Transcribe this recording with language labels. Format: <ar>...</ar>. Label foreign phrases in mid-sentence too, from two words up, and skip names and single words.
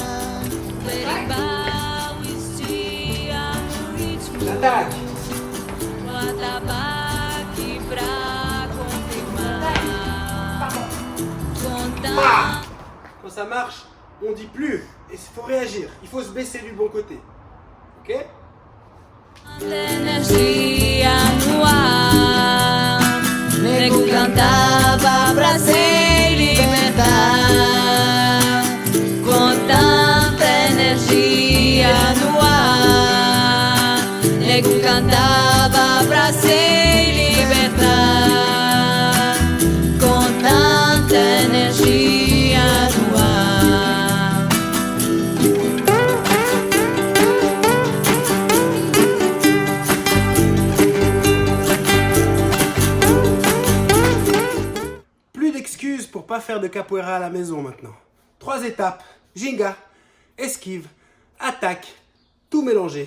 <fr>J'attaque. Ah! Quand ça marche, on dit plus. Il faut réagir. Il faut se baisser du bon côté. Ok?</fr> <pt>Energia no ar, nego cantava pra se libertar. Com tanta energia no ar, nego cantava pra se libertar. Com tanta energia no ar.</pt> <fr>Plus d'excuses pour pas faire de capoeira à la maison maintenant. 3 étapes, ginga, esquive, attaque, tout mélangé.</fr>